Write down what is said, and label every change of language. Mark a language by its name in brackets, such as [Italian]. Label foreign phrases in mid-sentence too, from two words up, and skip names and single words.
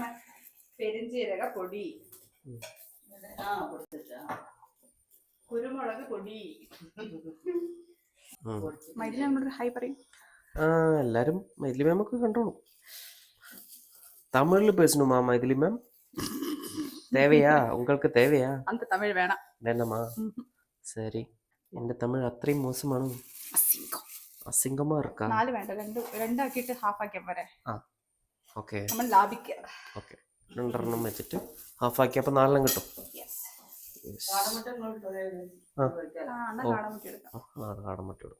[Malayalam] പെരിഞ്ചീരക പൊടി, കുരുമുളക് പൊടി. ഹായ് പറയും. എല്ലാരും മൈഥിലി മാം ഒക്കെ കണ്ടോളൂ. തമിഴിൽ പേസணுமா മൈഥിലി മാം? [Tamil] தேவையா உங்களுக்கு? தேவையா? அந்த தமிழ் வேணாம். வேண்டாமா? சரி. [Malayalam] എന്റെ തമിഴ് അത്രയും മോശമാണ്. [Tamil] அசிங்கமா இருக்கா. [Malayalam] 4 വേണ്ട, രണ്ടാക്കിയിട്ട് ഹാഫ് ആക്കിയാ പോരെ. ഓക്കെ, നമ്മൾ ലാഭിക്കുക. ഓക്കെ, 2 വെച്ചിട്ട് ഹാഫ് ആക്കിയപ്പോൾ 4 കിട്ടും. കാടമുട്ട എടുത്തു.